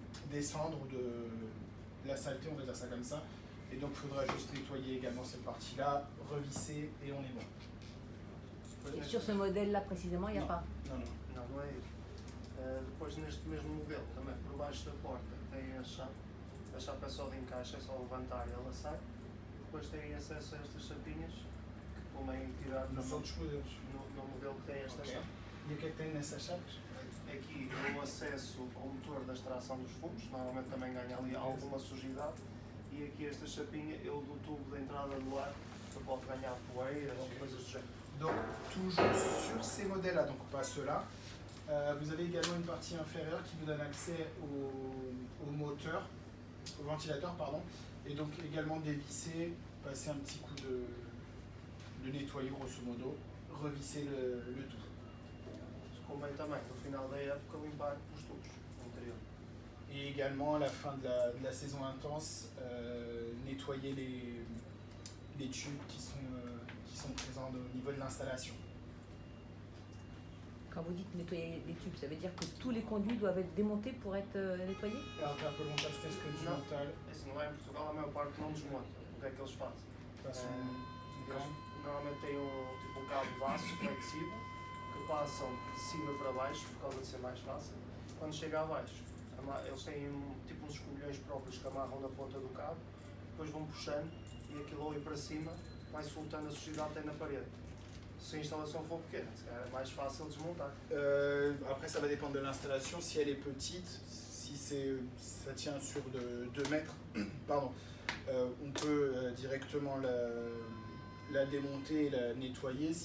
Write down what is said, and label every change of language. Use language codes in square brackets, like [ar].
[fr] des cendres ou de la saleté, on va dire ça comme ça. Et donc il faudra juste nettoyer également cette partie-là, revisser et on est bon. Et sur ce modèle-là précisément, il n'y a pas. Non. [pt] Não é isso. Depois neste mesmo modelo, também por baixo da porta, tem a chapa é só de encaixe, é só levantar e ela sai. Depois tem acesso a estas chapinhas que convém tirar Nos outros modelos. no modelo que tem esta chapa. E o que é que tem nessas chapas? Aqui o acesso ao motor da extração dos fumos, normalmente também ganha ali alguma sujidade. E aqui esta chapinha é o do tubo de entrada do ar, que pode ganhar poeiras ou coisas do género. [fr] Donc toujours sur ces modèles-là, donc pas ceux-là, vous avez également une partie inférieure qui vous donne accès au moteur, au ventilateur, pardon, et donc également dévisser, passer un petit coup de nettoyer grosso modo, revisser le tout. [pt] Convém também, no final da época, limpar os tubos interior. [fr] Et également à la fin de la saison intense, nettoyer les tubes qui sont présents au niveau de l'installation. Quand vous dites nettoyer les tubes, ça veut dire que tous les conduits doivent être démontés pour être nettoyés? [pt] Ela está a perguntar se tens que desmontar. Assim, lá em Portugal a maior parte não desmonta. O que é que eles fazem? Eles normalmente têm um cabo de aço flexível que passam de cima para baixo por causa de ser mais fácil. Quando chega a baixo, eles têm tipo uns escobilhões próprios que amarram na ponta do cabo, depois vão puxando e aquilo ali para cima vai soltando a sujidade que tem na parede. Se a installation for pequena, é mais fácil desmontar. [fr] Après, ça va dépendre de l'installation. Si elle est petite, si ça tient sur 2 mètres, pardon, on peut directement la démonter et la nettoyer.